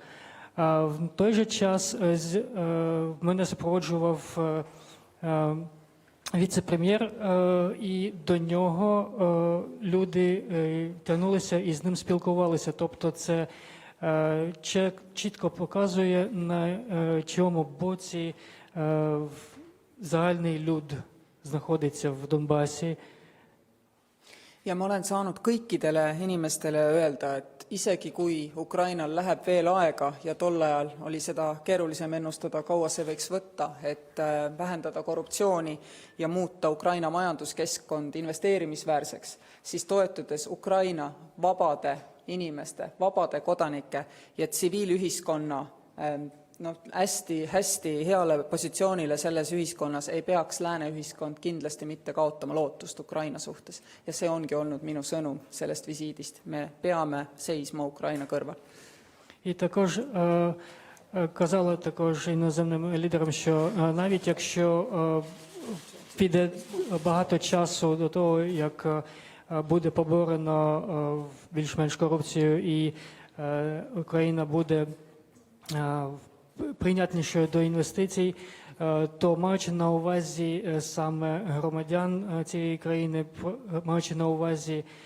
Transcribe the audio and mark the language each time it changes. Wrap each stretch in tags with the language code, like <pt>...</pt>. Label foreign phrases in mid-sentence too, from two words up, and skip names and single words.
<uk>В той же час мене супроводжував віце-прем'єр, і до нього люди тягнулися і з ним спілкувалися. Тобто це чітко показує, на чому боці загальний люд знаходиться в Донбасі.</uk> <et>ja ma olen saanud kõikidele inimestele öelda, et isegi kui Ukrainal läheb veel aega ja tol ajal oli seda keerulisem ennustada, kaua see võiks võtta, et vähendada korruptsiooni ja muuta Ukraina majanduskeskkond investeerimisväärseks, siis toetudes Ukraina vabade inimeste, vabade kodanike ja tsiviilühiskonna hästi heale positsioonile selles ühiskonnas ei peaks lääne ühiskond kindlasti mitte kaotama lootust Ukraina suhtes. Ja see ongi olnud minu sõnum sellest visiidist. Me peame seisma Ukraina kõrval.</et> <uk>І також казала також іноземним лідерам, що навіть якщо піде багато часу до того, як буде поборено більш-менш корупцію і Україна буде прийнятнішою до інвестицій, то маючи на увазі саме громадян цієї країни, маючи на увазі</uk>